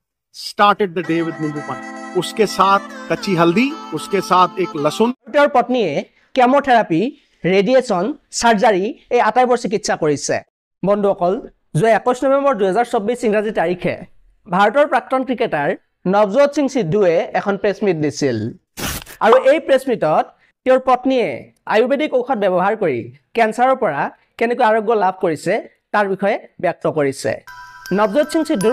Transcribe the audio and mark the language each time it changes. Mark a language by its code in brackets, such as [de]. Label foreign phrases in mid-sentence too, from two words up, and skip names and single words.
[en] started the day with [hi] नींबू पानी उसके साथ कच्ची हल्दी उसके साथ एक लहसुन [as] তেওঁৰ পত্নীয়ে কেমোথেৰাপি ৰেডিয়েশ্যন সাৰ্জাৰী এই আটাইবোৰ চিকিৎসা কৰিছে বন্ধুসকল যোৱা 21 নৱেম্বৰ 2024 ইংৰাজী তাৰিখে ভাৰতৰ প্ৰাক্তন ক্ৰিকেটাৰ নৱজোৎ সিং সিদ্ধুৱে এখন [en] press meet [as] দিছিল আৰু এই [en] press meet [as] তেওঁৰ পত্নীয়ে আয়ুৰ্বেদিক ঔষধ ব্যৱহাৰ কৰি কেন্সাৰৰ পৰা কেনেকৈ আৰোগ্য লাভ কৰিছে তাৰ বিষয়ে ব্যক্ত কৰিছে নৱজোৎ সিং সিদ্ধুৰ